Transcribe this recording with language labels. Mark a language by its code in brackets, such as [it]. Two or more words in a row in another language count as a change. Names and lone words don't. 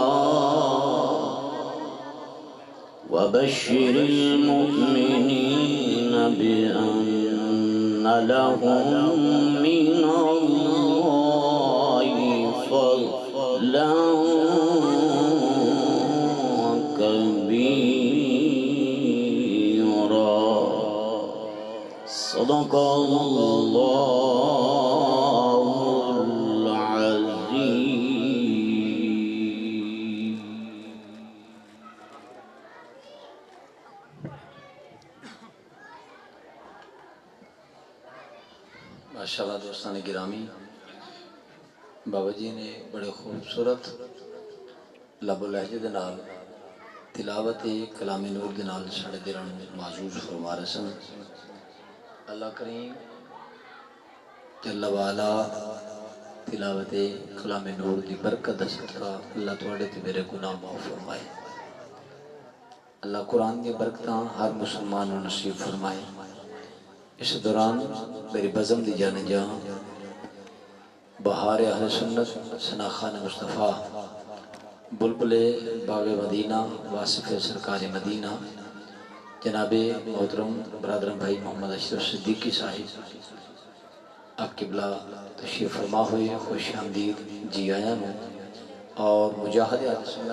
[ar] وبشر المؤمنين بأن لهم من الله فضلا كبيرا. صدق الله العظيم. [ur] ماشاءاللہ دوستان گرامی [pa] بابا جی نے بڑے خوبصورت لب و لہجے دے نال تلاوت کلام نور دے نال ساڑے دلاں نوں معزوز فرما رہے سن۔ اللہ کریم جل وعلا تلاوت کلام نور دی برکت دا صدقہ اللہ تواڈے تے میرے گناہ معاف فرمائے۔ اللہ قرآن دی برکتاں ہر مسلمان نوں نصیب فرمائے۔ اس دوران میری بزم دی جان جاں بہار اہل سنت ثنا خان مصطفیٰ بلبل باغ مدینہ واصف سرکار مدینہ جناب محترم برادرم بھائی محمد اشرف صدیقی صاحب آپ قبلہ تشریف فرما ہوئے، خوش آمدید جی آیاں نوں، اور مجاہد اہل